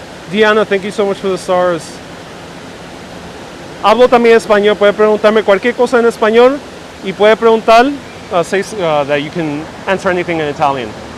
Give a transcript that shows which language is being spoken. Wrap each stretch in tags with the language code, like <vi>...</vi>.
<en>Diana, thank you so much for the stars.</en> <es>Hablo también español. Puede preguntarme cualquier cosa en español y puede preguntar.</es> <en>Say that you can answer anything in Italian.</en>